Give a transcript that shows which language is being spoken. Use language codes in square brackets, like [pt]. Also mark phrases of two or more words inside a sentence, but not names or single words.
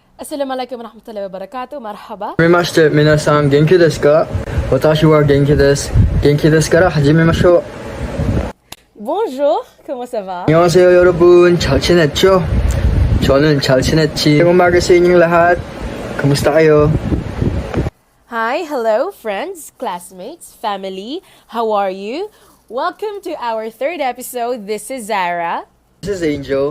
[ar] السلام عليكم ورحمة الله وبركاته. Marhaba. [ja] はじめまして、皆さん元気ですか？私は元気です。元気ですから始めましょう。 [fr] Bonjour, comment ça va? [ko] 안녕하세요 여러분, 잘 지냈죠? 저는 잘 지냈지. 새해 복 많이 받으세요 lahat. [tl] Kamusta kayo? [en] Hi, hello, friends, classmates, family. How are you? Welcome to our third episode. This is Zarah. This is Angel.